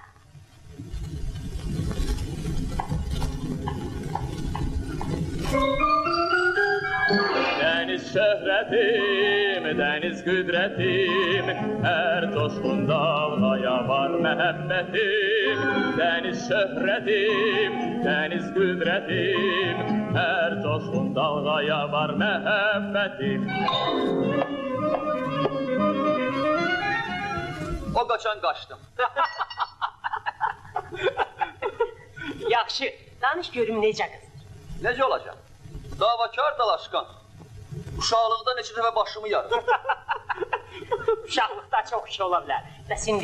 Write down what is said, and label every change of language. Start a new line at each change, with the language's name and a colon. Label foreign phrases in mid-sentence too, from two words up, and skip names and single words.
Turkish: Deniz şöhretim, deniz kudretim Her coşkun dalgaya var muhabbetim Deniz şöhretim, deniz kudretim Her coşkun dalgaya var muhabbetim
Azerbaijani: O qaçan qaçdım. Yaxşı, danış görüm necə qız. Necə olacaq? Davakar dalaşqan. Uşaqlıqda neçə dəfə başımı yarır. Uşaqlıqda çox iş ola bilər. Bəs indi?